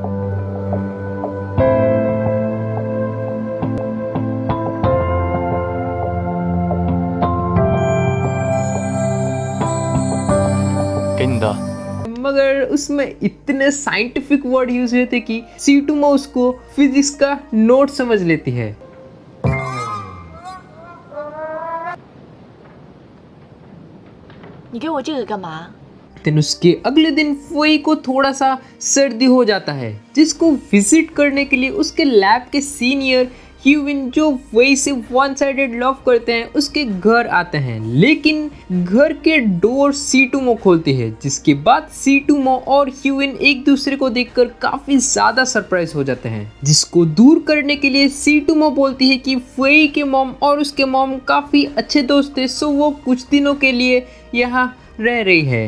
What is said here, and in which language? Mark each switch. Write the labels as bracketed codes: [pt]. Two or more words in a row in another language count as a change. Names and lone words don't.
[hi] मगर उसमें इतने [en] scientific word use [hi] हुए थे कि सीटुमो उसको फिजिक्स का नोट समझ लेती है। [zh] 你给我这个干嘛？ [hi] दिन उसके अगले दिन फुई को थोड़ा सा सर्दी हो जाता है, जिसको विजिट करने के लिए उसके लैब के सीनियर ह्यूविन, जो फुई से [en] one sided love [hi] करते हैं, उसके घर आते हैं। लेकिन घर के डोर सीटुमो खोलती है, जिसके बाद सीटुमो और ह्यूविन एक दूसरे को देखकर काफी ज्यादा सरप्राइज हो जाते हैं, जिसको दूर करने के लिए सीटुमो बोलती है कि फुई के मॉम और उसके मॉम काफी अच्छे दोस्त थे, सो वो कुछ दिनों के लिए यहाँ रह रही है।